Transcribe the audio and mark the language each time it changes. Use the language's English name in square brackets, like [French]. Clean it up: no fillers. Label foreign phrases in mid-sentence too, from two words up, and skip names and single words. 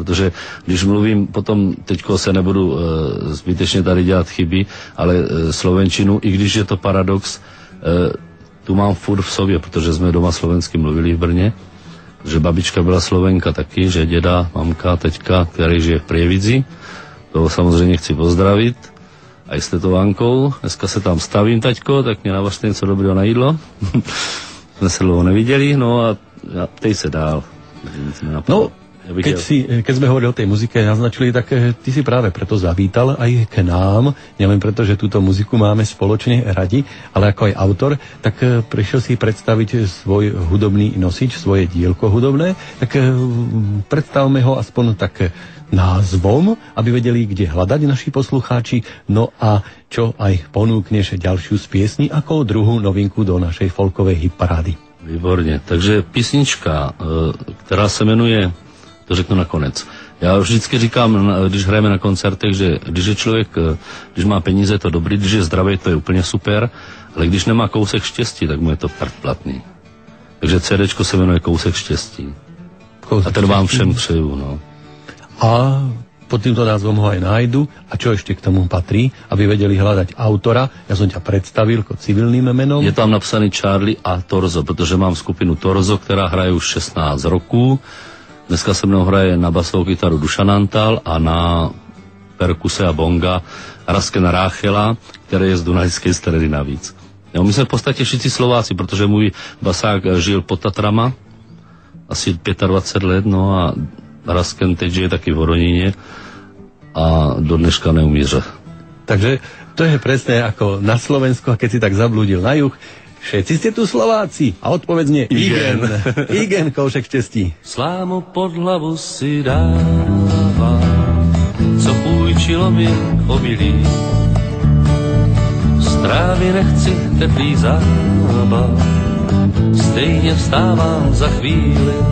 [Czech] Protože když mluvím, potom teďko se nebudu zbytečně tady dělat chyby, ale slovenčinu, i když je to paradox, tu mám furt v sobě, protože jsme doma slovensky mluvili v Brně, že babička byla Slovenka taky, že děda, mamka, teďka, který žije v Prievidzi, toho samozřejmě chci pozdravit. A i s tetovánkou. Dneska se tam stavím, taťko, tak mě navařte něco dobrého na jídlo. Jsme se dlouho neviděli, no a tej se dál. [Slovak] No, keď sme hovorili o tej muzike, naznačili, tak ty si práve preto zavítal aj k nám, nielen preto, že túto muziku máme spoločne radi, ale ako aj autor, tak prišiel si predstaviť svoj hudobný nosič, svoje dielko hudobné, tak predstavme ho aspoň tak názvom, aby vedeli, kde hľadať naši poslucháči, no a čo aj ponúkneš ďalšiu z piesní ako druhú novinku do našej folkovej hitparády. [Czech] Výborně, takže písnička, která se jmenuje, to řeknu nakonec. Já vždycky říkám, když hrajeme na koncertech, že když je člověk, když má peníze, to dobrý, když je zdravý, to je úplně super, ale když nemá kousek štěstí, tak mu je to platný. Takže CDčko se jmenuje Kousek štěstí. A ten vám všem přeju, no. [Slovak] A pod týmto názvom ho aj nájdu. A čo ešte k tomu patrí, aby vedeli hľadať autora? Ja som ťa predstavil ako civilným menom. [Czech] Je tam napsaný Charlie a Torzo, protože mám skupinu Torzo, která hraje už 16 roků. Dneska se mnou hraje na basovou kytaru Dušan Antal a na perkuse a bonga Rasken Ráchela, který je z Dunajské Stredy navíc. Jo, my jsme v podstatě všichni Slováci, protože můj basák žil pod Tatrama asi 25 let, no a Rasken teď žije taky v Hodoníně a do dneška neumíře. [Slovak] Takže to je presne ako na Slovensku, a keď si tak zablúdil na juh, všetci ste tu Slováci. A odpovedz nie Igen. [Czech] Igen, Kousek štěstí. Slámu pod hlavu si dává, co půjčilo mi obilí. Z trávy nechci teplý zábal, stejně vstávám za chvíli.